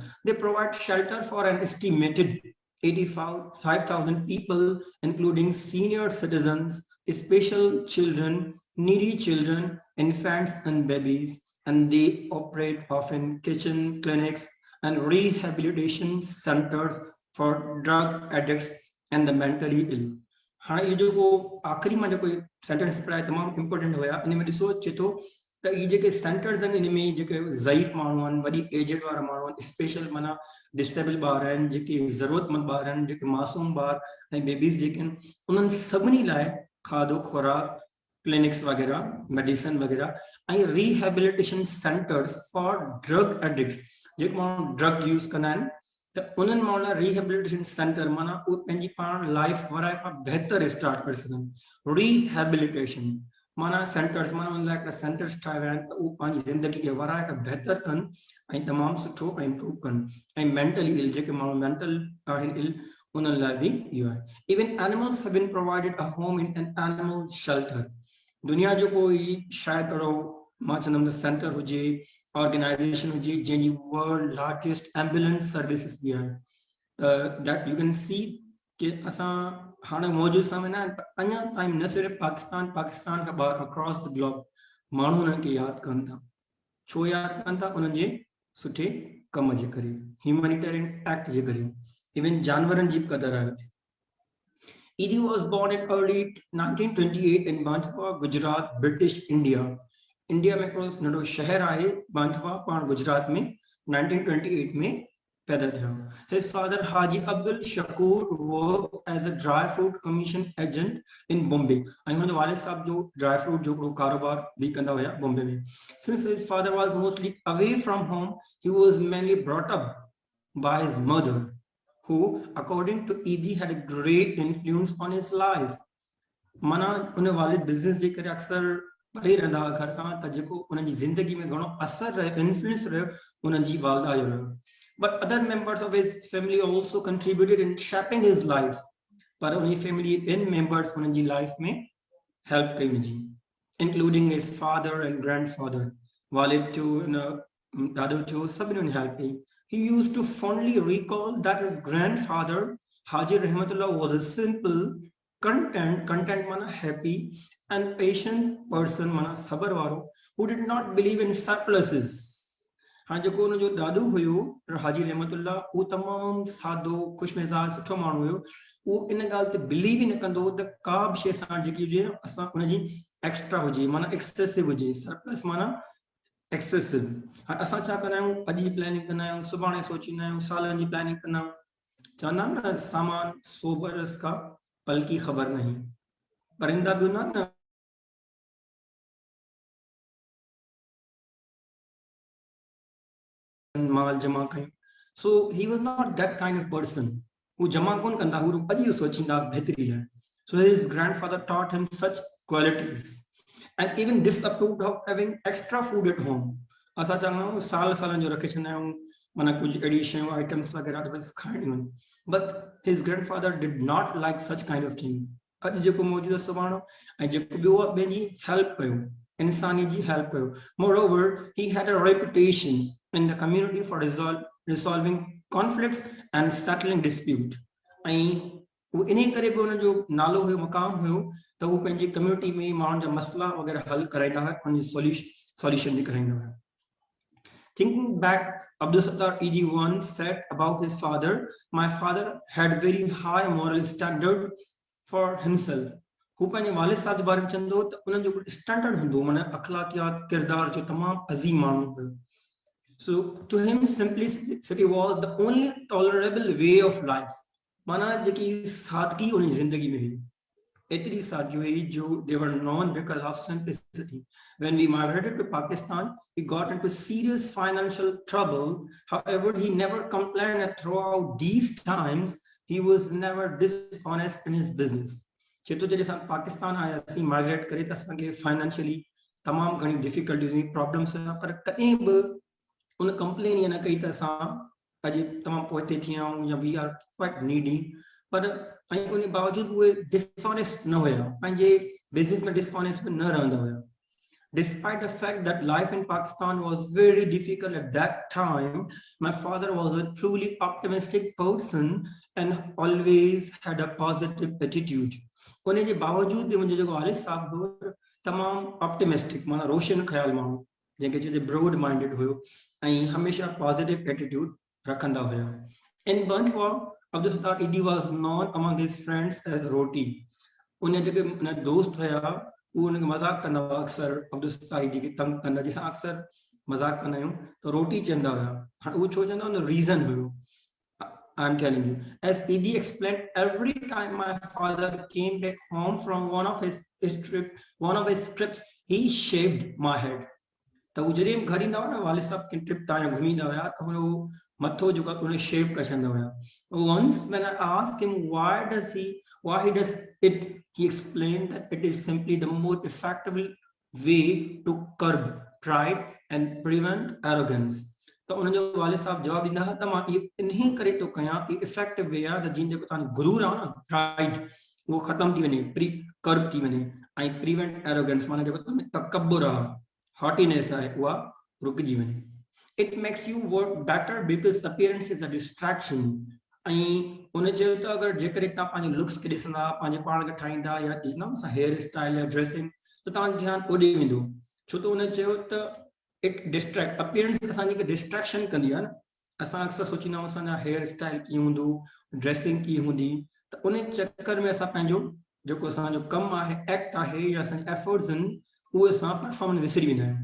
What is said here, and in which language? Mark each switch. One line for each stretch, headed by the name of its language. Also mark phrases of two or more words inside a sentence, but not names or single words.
English: They provide shelter for an estimated 85,000 people, including senior citizens, special children, needy children, infants and babies, and they operate often kitchen clinics and rehabilitation centers for drug addicts and the mentally ill.
Hindi: हाँ ये जो वो आखिरी में जो कोई सेंटेंस पढ़ाया
Sindhi: तमाम इम्पोर्टेंट हुआ इनमें ॾिसो चए थो त ये जेके सेंटर्स आहिनि इनमें जेके ज़ईफ़ माण्हू आहिनि वॾी एजेड वारा माण्हू आहिनि स्पेशल माना डिसेबल ॿार आहिनि जेके ज़रूरतमंद ॿार आहिनि जेके मासूम ॿार ऐं बेबीज़ जेके आहिनि उन्हनि सभिनी लाइ खाधो खुराक क्लिनिक्स वगैरह मेडिसिन वगैरह ऐं
English: rehabilitation centers for drug addicts
Sindhi: जेके माण्हू
English: drug use
Sindhi: कंदा आहिनि तो उन्हनि माण्हुनि लाइ
English: rehabilitation center
Sindhi: माना उहे पंहिंजी पाण लाइफ वराए खां बहितर स्टार्ट करे सघनि. रिहेबिलिटेशन माना सेंटर्स माना उन लाइ हिकिड़ा सेंटर्स ठाहिया विया आहिनि त उहे पंहिंजी ज़िंदगी खे वराए खां बहितर कनि ऐं तमामु सुठो ऐं इम्प्रूव कनि ऐं
English: mentally ill
Sindhi: जेके माण्हू मेंटल आहिनि इल उन्हनि लाइ बि इहो आहे.
English: Even animals have been provided a home in an animal shelter.
Sindhi: दुनिया जो कोई शायदि अहिड़ो मां चवंदुमि सेंटर हुजे ऑर्गेनाइजेशन हुजे जंहिंजी
English: world largest ambulance services
Sindhi: बि आहिनि
English: that you can see
Sindhi: कि असां हाणे मौजूदु समय न अञा ताईं न सिर्फ़ु पाकिस्तान खां ॿाहिरि
English: across the globe
Sindhi: माण्हू उन्हनि खे यादि कनि था. छो यादि कनि था? उन्हनि जे सुठे कम जे करे,
English: humanitarian act
Sindhi: जे करे, इवन जानवरनि जी क़दर आहे.
English: ED was born in early 1928 in Banjwa, Gujarat, British India.
Sindhi: इंडिया में हिकिड़ो नंढो शहर आहे बांजवा पाण गुजरात में 1928 में पैदा थियो.
English: His father Haji Abdul Shakur worked as a dry fruit commission agent in Bombay.
Sindhi: ऐं हुन जो वालिद साहब जो
English: dry fruit
Sindhi: जो हिकिड़ो कारोबार बि कंदा हुया बॉम्बे में.
English: Since his father was mostly away from home, he was mainly brought up by his mother, who according to ED had a great influence on his life.
Sindhi: माना उन वालिद बिज़नेस जे करे अक्सर परे रहंदा हुआ घर खां त जेको उन्हनि जी ज़िंदगी में घणो असर रहियो इन्फ्लुएंस रहियो उन्हनि जी वालिदा जो रहियो.
English: But other members of his family also contributed in shaping his life.
Sindhi: पर उन फैमिली ॿियनि मेंबर्स उन्हनि जी लाइफ में हेल्प कई हुनजी,
English: including his father and grandfather.
Sindhi: वालिद थियो ॾाॾो थियो सभिनी उन हेल्प कई.
English: He used to fondly recall that his grandfather Haji Rahmatullah was a simple content mana happy and patient person
Sindhi: माना सबर वारो
English: who did not believe in surpluses.
Sindhi: हाँ जेको उन जो ॾाॾो हुयो हाजी रहमतुल्ला वो तमाम सादो खुशमिजाज सुठो माण्हू हुयो. वो इन ॻाल्हि ते बिलीव ई न कंदो त का बि शइ सां जेकी हुजे असां उनजी एक्स्ट्रा हुजे माना एक्सेसिव हुजे. सरप्लस माना एक्सेसिव. हाणे असां छा कंदा आहियूं अॼु जी प्लानिंग कंदा आहियूं सुभाणे सोचींदा आहियूं सालनि जी प्लानिंग कंदा आहियूं. चवंदा आहिनि न
Hindi: सामान 100 बरस का पल की खबर नहीं.
Sindhi: परिंदा भी हूंदा न माल जमा कयूं.
English: So he was not that kind of person who
Sindhi: जमा कोन कंदा हू अॼु सोचींदा बहितरी लाइ.
English: So his grandfather taught him such qualities and even disapproved of having extra food at home.
Sindhi: असां चवंदा आहियूं साल जो रखे छॾंदा आहियूं माना कुझु अहिड़ी शयूं आइटम्स वग़ैरह बस खाइणियूं आहिनि.
English: But his grandfather did not like such kind of thing.
Sindhi: अॼु जेको मौजूदु आहे सुभाणे ऐं जेको ॿियो आहे ॿिए जी हेल्प कयो इंसानी जी हेल्प कयो.
English: Moreover, he had a reputation in the community for resolving conflicts and settling dispute.
Sindhi: ऐं वो इन्हीं करे भी उन जो नालो हुयो मकाम हुयो त वो पंहिंजी कम्युनिटी में माण्हुनि जा मसला वग़ैरह हल कराईंदा हुआ उन जी सॉल्यूशन भी कराईंदा हुआ.
English: Thinking back, Abdul Sattar EG once said about his father, "My father had very high moral standard for himself."
Sindhi: हू पंहिंजे वालिद साहब जे बारे में चवंदो त उन्हनि जो स्टैंडर्ड हूंदो माना अखलाकियात किरदार जो तमामु अज़ीम माण्हू हुयो.
English: So to him, simplicity was the only tolerable way of life.
Sindhi: माना जेकी सादगी उन जिंदगी में हुई, एतरी सादगी हुई जो
English: they were known because of simplicity. When we migrated to Pakistan, he got into serious financial trouble. However, he never complained, and throughout these times, he was never dishonest in his business.
Sindhi: जेतो जॾहिं असां पाकिस्तान आयासीं माइग्रेट करे त असांखे फाइनेंशियली तमामु घणी डिफिकल्टीज़ हुई, प्रॉब्लम्स हुआ, पर कॾहिं बि उन कंप्लेन ये न कई त असां अॼु तमामु पोइते थी विया आहियूं या
English: we are quite needy,
Sindhi: पर ऐं उन बावजूदि उहे डिसऑनेस्ट न हुया, पंहिंजे बिज़नेस में डिसऑनेस्ट बि न रहंदा हुया.
English: Despite the fact that life in Pakistan was very difficult at that time, my father was a truly optimistic person and always had a positive attitude.
Sindhi: उन जे बावजूदि मुंहिंजो जेको वालिद साहब हो तमामु ऑप्टिमिस्टिक, माना रोशन ख़्याल माण्हू, जंहिंखे चइजे
English: broad minded
Sindhi: हुयो ऐं हमेशा
English: positive attitude
Sindhi: रखंदा हुया.
English: In Banjwar, Abdul Sattar Idi was known among his friends as Roti.
Sindhi: उन जेके दोस्त हुया वो उनके मजाक कंदा हुआ, अक्सर अब्दुल सत्तार ईदी खे तंग कंदा, जंहिंसां अक्सर मजाक कंदा आहियूं त रोटी चवंदा हुया. हाणे उहो छो चवंदा हुआ, रीज़न हुयो.
English: I'm telling you, as Idi explained, every time my father came back home from one of his trips, he shaved my head.
Sindhi: तो वो जॾहिं घर ईंदा हुआ न, वालिद साहब की ट्रिप तां घुमींदा हुया त हुन मथो जेको उन शेव करे छॾींदा हुया.
English: Once when I asked him why he does it, he explained that it is simply the most effective way to curb pride and prevent arrogance.
Sindhi: तो उन जो वालिद साहब जवाब ॾींदा हुआ त मां इहो इन्ही करे थो कयां, इहो
English: effective way
Sindhi: आहे त जीअं जेको तव्हांजो गुरूर आहे न, प्राइड, उहो ख़तम थी वञे, कर्ब थी वञे, ऐं
English: prevent arrogance,
Sindhi: माना जेको तव्हां तकब्बुर आहे, haughtiness आहे, उहा रुकिजी वञे.
English: It makes you work better because appearance is a distraction.
Sindhi: ऐं उन चयो त अगरि जेकॾहिं तव्हां पंहिंजे लुक्स खे ॾिसंदा, पंहिंजे पाण खे ठाहींदा या ॾिसंदा
English: hair style
Sindhi: या ड्रेसिंग, त तव्हांजो ध्यानु ओॾे वेंदो. छो त उन चयो त
English: it distract,
Sindhi: अपीयरेंस असांजी डिस्ट्रैक्शन कंदी आहे न. असां अक्सर सोचींदा आहियूं असांजा
English: hair style
Sindhi: कीअं हूंदो, ड्रेसिंग कीअं हूंदी, त उन चक्कर में असां पंहिंजो जेको असांजो कमु आहे, एक्ट आहे या असांजा एफर्ट्स आहिनि, उहे असां परफॉर्मेंस विसरी वेंदा आहियूं.